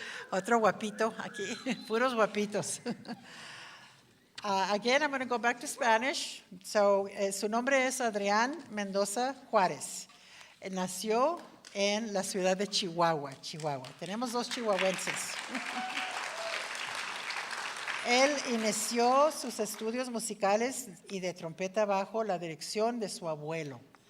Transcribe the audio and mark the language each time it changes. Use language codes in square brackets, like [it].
[es] Otro guapito aquí, puros guapitos. [en] Again, I'm going to go back to Spanish. [es] So, su nombre es Adrián Mendoza Juárez. Nació en la ciudad de Chihuahua. Tenemos dos chihuahuenses. Él inició sus estudios musicales y de trompeta bajo la dirección de su abuelo.